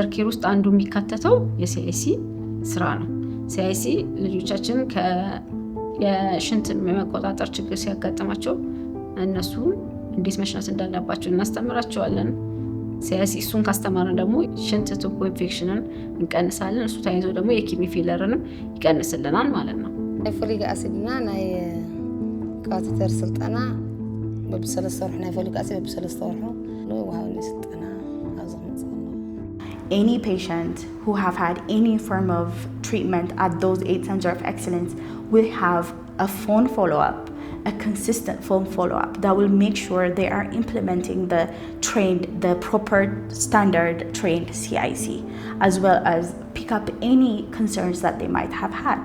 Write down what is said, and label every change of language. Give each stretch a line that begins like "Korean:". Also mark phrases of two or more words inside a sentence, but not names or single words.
Amharic: ኬር ውስጥ አንዱ የሚካተተው የሲአይሲ ስራ ነው። ሲአይሲ ልጆቻችን የሽንት መቆጣጠር ችግር ሲያጋጥማቸው እነሱ እንዴት መሽናት እንዳለባቸው እናስተምራቸዋለን። ሲአይሲ እሱን ካስተማርን ደግሞ ሽንት ቱቦ ኢንፌክሽንን እንቀንሳለን። እሱ ታይዞ ደግሞ
English: kidney failure
Amharic: ይቀንስልናል ማለት ነው።
English: folic acid
Tigrinya: ናይ ካቴተር ስልጠና በብሰለስተ ወርሕ ናይ
English: folic acid
Tigrinya: በብሰለስተ ወርሕ ነው ወሃብኒ ስልጠና አዘምጽና
English: Any patient who have had any form of treatment at those 8 centers of excellence will have a phone follow-up, a consistent phone follow-up that will make sure they are implementing the proper standard trained CIC, as well as pick up any concerns that they might have had.